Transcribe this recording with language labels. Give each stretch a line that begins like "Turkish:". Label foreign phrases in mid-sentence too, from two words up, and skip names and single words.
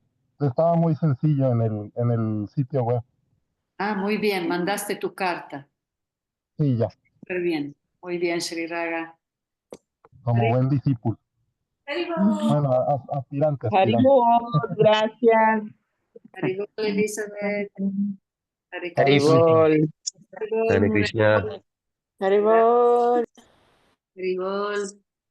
Spanish: Estaba muy sencillo en el sitio web. Ah, muy bien, mandaste tu carta. Sí, ya, Muy bien, muy bien, Sri Raga. como buen discípulo. Bueno, aspirante. Haribol, gracias. Haribol, Elizabeth.
Sanskrit: हरे कृष्ण.
Spanish: Haribol. Haribol.
Sanskrit: हरे कृष्ण.
Spanish: Haribol. Haribol.